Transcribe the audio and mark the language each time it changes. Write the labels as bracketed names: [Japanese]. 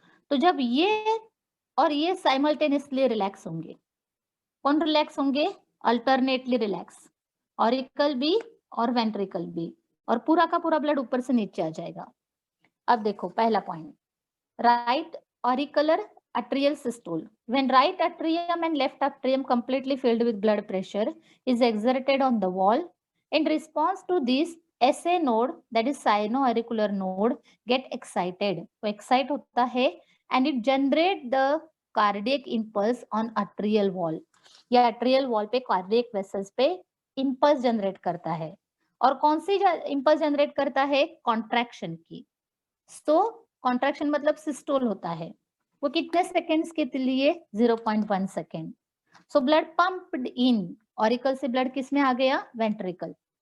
[Hindi] तो जब ये और ये साइमल्टेनियसली रिलैक्स होंगे, कौन रिलैक्स होंगे? अल्टरनेटली रिलैक्स, ऑरिकल भी और वेंट्रिकल भी, और पूरा का पूरा ब्लड ऊपर से नीचे आ जाएगा। अब देखो पहला point, right auricular atrial systole. [English] When right atrium and left atrium completely filled with blood pressure is exerted on the wall, in response to this, SA node, that is sinoauricular node, get excited. [Hindi] वो excite होता है [English] and it generate the cardiac impulse on atrial wall. [Hindi] या atrial wall पे cardiac vessels पे impulse generate करता है, और कौन सी impulse generate करता है? Contraction की. So contraction मतलब systole होता है, वो कितने सेकेंड्स के लिए? 0.1 सेकेंड. [English] so blood pumped in, [Hindi] ऑरिकल से ब्लड किस में आ गया? वेंट्रिकल.